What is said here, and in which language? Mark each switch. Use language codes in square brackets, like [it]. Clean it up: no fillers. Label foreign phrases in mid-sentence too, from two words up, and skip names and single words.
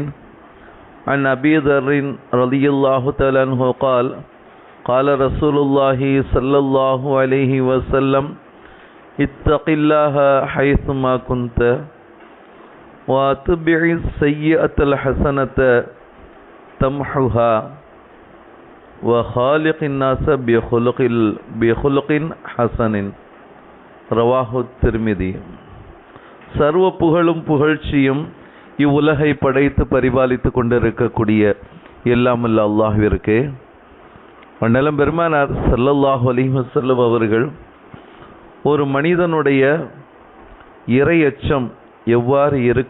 [ar] عن أبي ذر رضي الله تعالى عنه قال قال رسول الله صلى الله عليه وسلم اتق الله حيثما كنت واتبع السيئة الحسنة تمحها وخالق الناس بخلق حسن. رواه الترمذي. [ta] சர்வ புகழும் புகழ்ச்சியும் இவ்வுலகை படைத்து பரிபாலித்து கொண்டிருக்கக்கூடிய எல்லாமல்ல அல்லாஹ்விற்கே. அந்நிலம் பெருமானார் [ar] صلى الله عليه وسلم [ta] அவர்கள் ஒரு மனிதனுடைய இறையச்சம் எவ்வாறு இருக்க